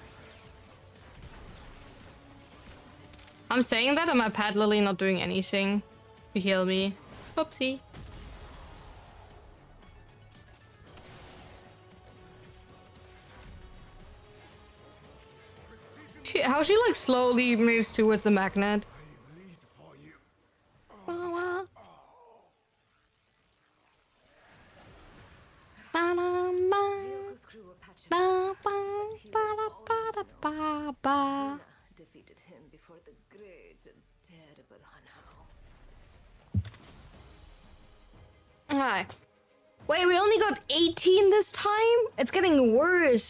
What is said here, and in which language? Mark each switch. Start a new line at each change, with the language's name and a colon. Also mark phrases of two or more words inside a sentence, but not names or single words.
English: I'm saying that and my pad literally not doing anything to heal me. Whoopsie. How she like slowly moves towards the magnet. I bleed for you. Ba-wa. Ba-dum-ba. Ryoku's crew were patching Ba, ba, ba, ba, ba, ba, ba. defeated him before the great and terrible Hanao. Hi. Wait, we only got 18 this time? It's getting worse.